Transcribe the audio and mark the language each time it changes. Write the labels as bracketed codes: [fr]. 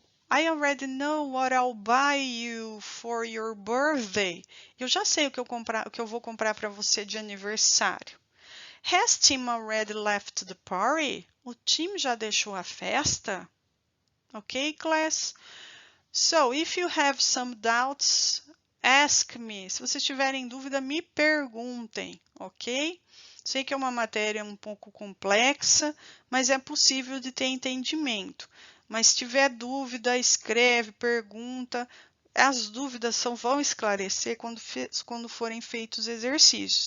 [en] I already know what I'll buy you for your birthday. [pt] Eu já sei o que eu vou comprar para você de aniversário. [en] Has Tim already left the party? [pt] O Tim já deixou a festa? [en] Ok, class? So, if you have some doubts, ask me. [pt] Se vocês tiverem dúvida, me perguntem, ok? Sei que é uma matéria um pouco complexa, mas é possível de ter entendimento. Mas se tiver dúvida, escreve, pergunta. As dúvidas vão esclarecer quando forem feitos exercícios.